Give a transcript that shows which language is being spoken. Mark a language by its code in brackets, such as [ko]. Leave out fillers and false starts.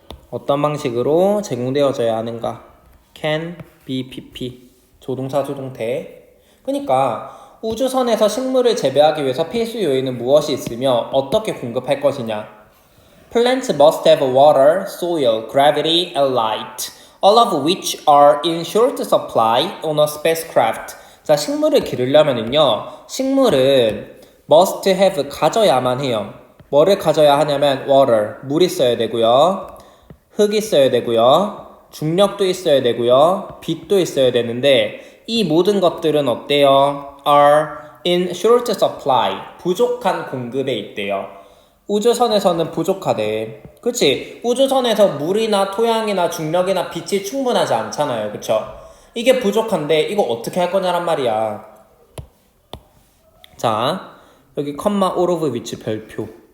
[ko] 어떤 방식으로 제공되어져야 하는가? can, be, pp. 조동사, 조동태. 그러니까 우주선에서 식물을 재배하기 위해서 필수 요인은 무엇이 있으며 어떻게 공급할 것이냐? [en] Plants must have water, soil, gravity, and light, all of which are in short supply on a spacecraft. [ko] 자, 식물을 기르려면은요, 식물은 [en] must have, [ko] 가져야만 해요. 뭐를 가져야 하냐면 water, 물 있어야 되고요, 흙 있어야 되고요, 중력도 있어야 되고요, 빛도 있어야 되는데 이 모든 것들은 어때요? [en] are in short supply, [ko] 부족한 공급에 있대요. 우주선에서는 부족하대. 그치? 우주선에서 물이나 토양이나 중력이나 빛이 충분하지 않잖아요. 그쵸? 이게 부족한데 이거 어떻게 할 거냐란 말이야. 자, 여기 컴마 [en] all of which [ko] 별표.